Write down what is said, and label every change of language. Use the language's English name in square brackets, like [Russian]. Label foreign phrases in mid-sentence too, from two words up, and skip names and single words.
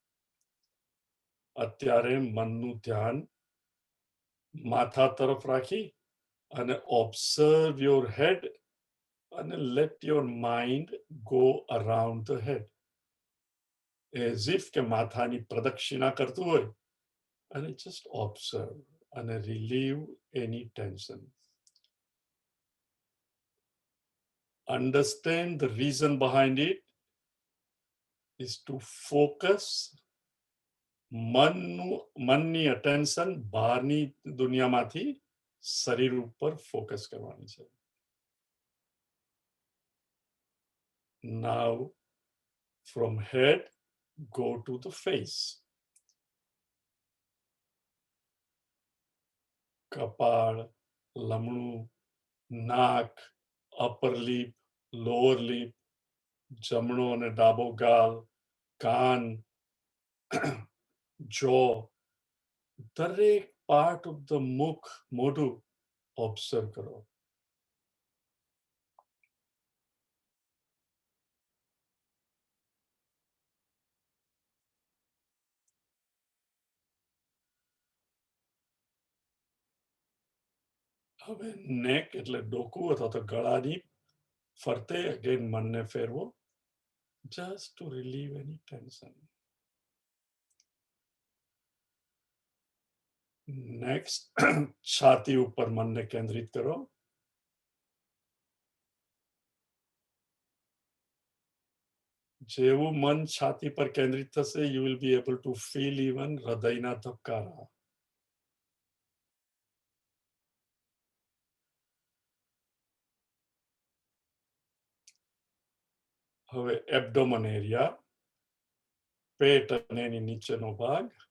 [Gujarati] અત્યારે મનનું ધ્યાન માથા તરફ રાખી અને [English] observe your head and let your mind go around the head as if [Gujarati] કે માથાની પ્રદક્ષિણા કરતું હોય, અને [English] just observe and relieve any tension. Understand the reason behind it is to focus મનની attention [Gujarati] બહારની દુનિયામાંથી શરીર ઉપર ફોકસ કરવાની છે. [English] Now from head go to the face. [Gujarati] કપાળ, લમણું, નાક, [English] upper lip, lower lip, [Gujarati] જમણો અને ડાબો ગાલ, કાન, jaw, દરેક [English] part of the [Gujarati] મુખ, મોઢું ઓબ્ઝર્વ કરો. હવે નેક એટલે ડોકું અથવા તો ગળાની ફરતે અગેન મનને ફેરવો, [English] just to relieve any tension. [Gujarati] નેક્સ્ટ છાતી ઉપર મનને કેન્દ્રિત કરો. જેવું મન છાતી પર કેન્દ્રિત થશે, [English] you will be able to feel even [Gujarati] હૃદયના ધબકારા. હવે [English] abdomen area, [Gujarati] પેટ અને એની નીચેનો ભાગ.